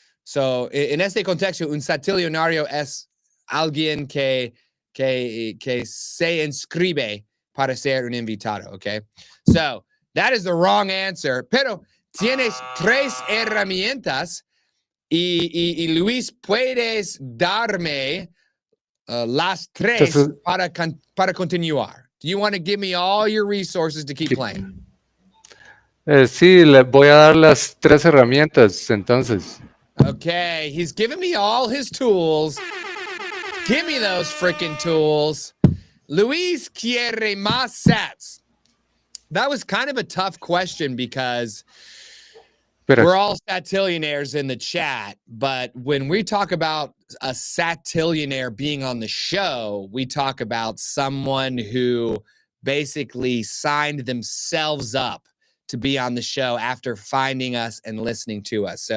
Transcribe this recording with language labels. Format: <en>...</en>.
<es>So, en este contexto, un satillionario es alguien que se inscribe para ser un invitado, okay?</es> <en>So, that is the wrong answer,</en> <es>pero tienes 3 herramientas y Luis, puedes darme las 3 para continuar.</es> <en>Do you want to give me all your resources to keep playing?</en> <es>Sí, le voy a dar las 3 herramientas, entonces.</es> <en>Okay, he's giving me all his tools. Give me those freaking tools.</en> <es>Luis quiere más sats.</es> <en>That was kind of a tough question because we're all satillionaires in the chat, but when we talk about a satillionaire being on the show, we talk about someone who basically signed themselves up to be on the show after finding us and listening to us.</en>